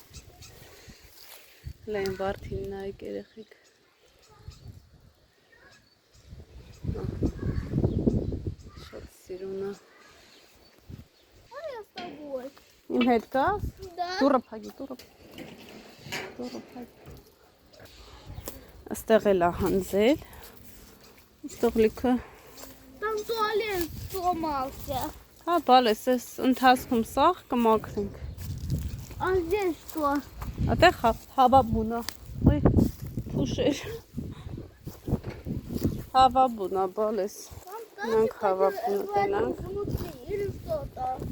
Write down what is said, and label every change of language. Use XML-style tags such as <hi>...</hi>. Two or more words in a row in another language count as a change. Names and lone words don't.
<hy>Հələ այն վարդին նայեք երեխեք։ Շատ սիրուն է։ Իմ հետ կա։ Դուրը փակի, դուրը փակի։ Այստեղ էլ է հանձել։ Այստեղ լիքը։</hy> <ru>Там туалет сломался.</ru> <hy>Հա, բալես, այս ընթացքում սաղ կմաքրենք։</hy> <ru>А здесь что?</ru> <hy>Այդտեղ հավաբուն է։ Ոյ, փուշեր։ Հավաբուն է, բալես։ Մենք հավաբունը տենանք։</hy> <ru>Или что-то.</ru>